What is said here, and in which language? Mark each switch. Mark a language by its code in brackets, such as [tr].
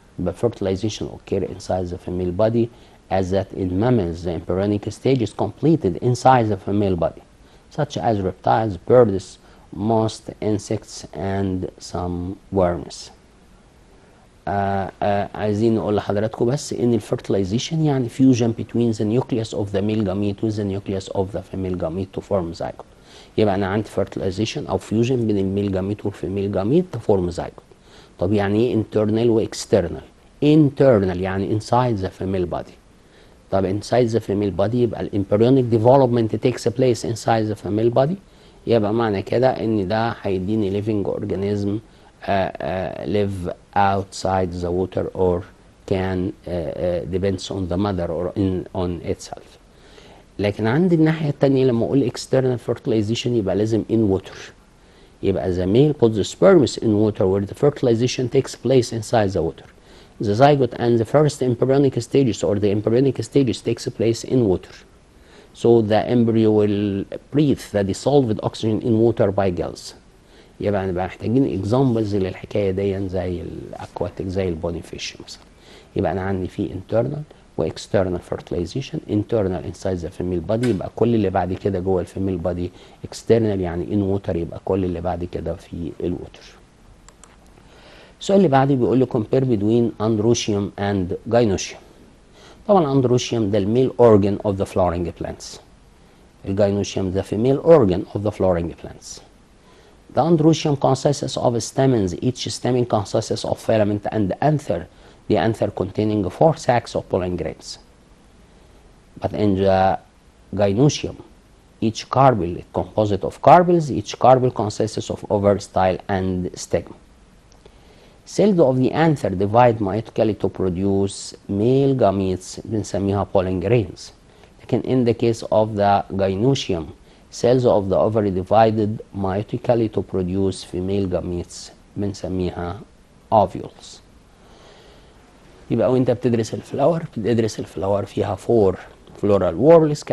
[en] But fertilization occur inside the female body, as that in mammals the embryonic stage is completed inside the female body, such as reptiles, birds, most insects and some worms. [ar] عايزين نقول لحضراتكم بس ان الفيرتلايزيشن يعني [en] fusion between the nucleus of the male gamete with the nucleus of the female gamete to form zygote. [ar] يبقى انا عندي fertilization او fusion بين الميل جاميت والفيميل جاميت [en] to form zygote. [ar] طب يعني ايه internal و external؟ internal يعني [en] inside the female body. طب inside the female body يبقى ال embryonic development takes place inside the female body، [ar] يبقى معنى كده ان ده هيديني [en] living organism live outside the water or can depends on the mother or on itself. [ar] لكن عندي الناحية التانية لما اقول [en] external fertilization يبقى لازم in water، يبقى the male puts the sperms in water where the fertilization takes place inside the water. The zygote and the first embryonic stages or the embryonic stages takes place in water. So the embryo will breathe the dissolved oxygen in water by gills. [ar] يبقى نبقى محتاجين examples للحكاية دي زي الاكواتيك زي البوني فيش مثلا. يبقى انا عندي في internal و external fertilization. [en] internal inside the female body [ar] يبقى كل اللي بعد كده جوه الفيميل body. external يعني in water يبقى كل اللي بعد كده في الووتر. السؤال اللي بعدي بيقول لي [en] compare between androecium and gynoecium. طبعا androecium ده الميل organ of the flowering plants. الgynoecium the female organ of the flowering plants. The androecium consists of stamens. Each stamen consists of filament and anther. The anther containing 4 sacs of pollen grains. But in the gynoecium, each carpel is composed of carpels. Each carpel consists of ovary, style, and stigma. Cells of the anther divide mitotically to produce male gametes [ar] بنسميها [en] pollen grains. لكن in the case of the gynoecium, cells of the ovary divided mitotically to produce female gametes [ar] بنسميها [en] ovules. [ar] يبقى وانت بتدرس الفلاور فيها 4 floral whorls.